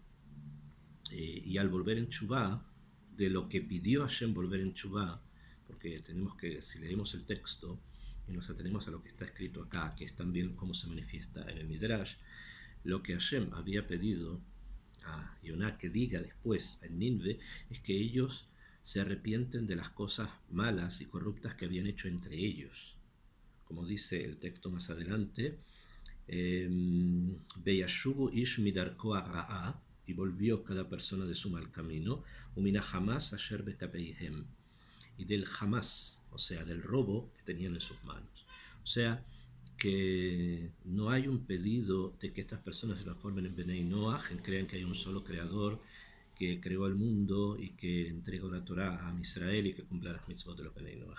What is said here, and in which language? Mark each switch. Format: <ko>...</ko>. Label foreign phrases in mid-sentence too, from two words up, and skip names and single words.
<es>Y al volver en Teshuvá, de lo que pidió Hashem volver en Teshuvá, porque tenemos que, si leemos el texto y nos atenemos a lo que está escrito acá, que es también cómo se manifiesta en el Midrash, lo que Hashem había pedido a Yonah que diga después en Nínive es que ellos se arrepienten de las cosas malas y corruptas que habían hecho entre ellos. Como dice el texto más adelante,</es> <he>בישובו איש מדרכו רעה,</he> <es>y volvió cada persona de su mal camino,</es> <he>ומינה חמס אשר בכפיהם,</he> <es>y del jamás, o sea, del robo que tenían en sus manos. O sea, que no hay un pedido de que estas personas se transformen en Benei Noach, crean que hay un solo creador que creó el mundo y que entregó la Torá a Israel y que cumpla las mitzvot de los Benei Noach.</es>